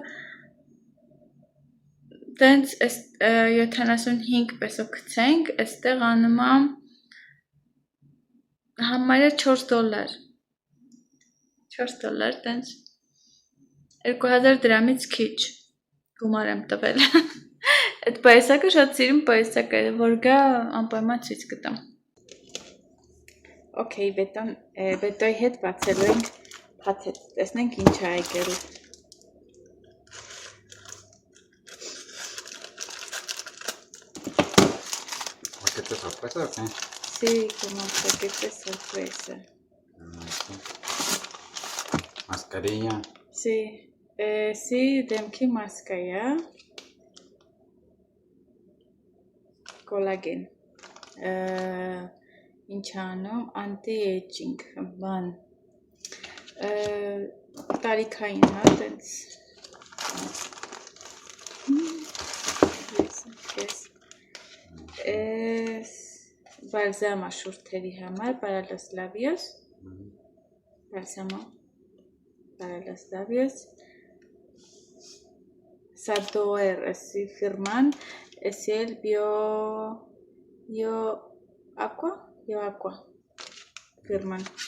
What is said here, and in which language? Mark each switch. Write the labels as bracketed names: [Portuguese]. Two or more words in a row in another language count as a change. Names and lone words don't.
[Armenian] տենց 75 պեսո գցենք, այստեղ անում է համարյա $4, տենց 2000 դրամից քիչ գումար եմ տվել։ Այդ պայուսակը շատ սիրուն պայուսակ է, որ գա անպայման ցույց կտամ։ Okay, բետոյի հետ բացելու ենք փաթեթ, տեսնենք ինչ է եկել։ [Spanish] Paquete sorpresa o qué? Sí, como paquete sorpresa. Mascarilla. Sí, sí, [Armenian] դեմքի մասկա է, կոլագեն, ինչ անում, anti-aging, բան, տարիքային հա, տենց, բալզամա շուրթերի համար, [Spanish] para los labios, բալզամա, para los labios, Sadoer, esi firman, esi el bio aqua, firman.